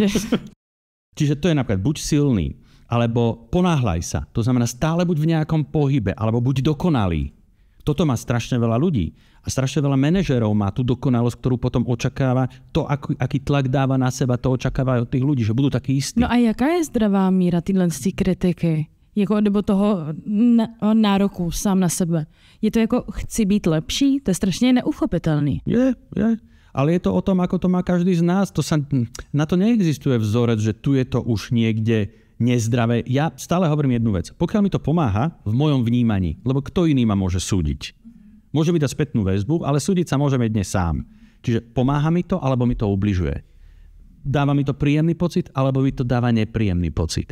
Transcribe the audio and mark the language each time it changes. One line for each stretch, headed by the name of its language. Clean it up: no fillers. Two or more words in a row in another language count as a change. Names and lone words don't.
Slovak: Čiže to je napríklad buď silný, alebo ponáhľaj sa. To znamená stále buď v nejakom pohybe, alebo buď dokonalý. Toto má strašne veľa ľudí. A strašne veľa manažérov má tú dokonalosť, ktorú potom očakáva. To, aký tlak dáva na seba, to očakáva od tých ľudí, že budú takí istí.
Czech: No a jaká je zdravá míra tyhle kritiky? Nebo toho nároku sám na sebe? Je to jako chci být lepší? To je strašně neuchopitelný.
Slovak: Je. Ale je to o tom, ako to má každý z nás. Na to neexistuje vzorec, že tu je to už niekde nezdravé. Ja stále hovorím jednu vec. Pokiaľ mi to pomáha v mojom vnímaní, lebo kto iný ma môže súdiť? Môže mi dať spätnú väzbu, ale súdiť sa môžem dnes sám. Čiže pomáha mi to, alebo mi to ubližuje. Dáva mi to príjemný pocit, alebo mi to dáva nepríjemný pocit.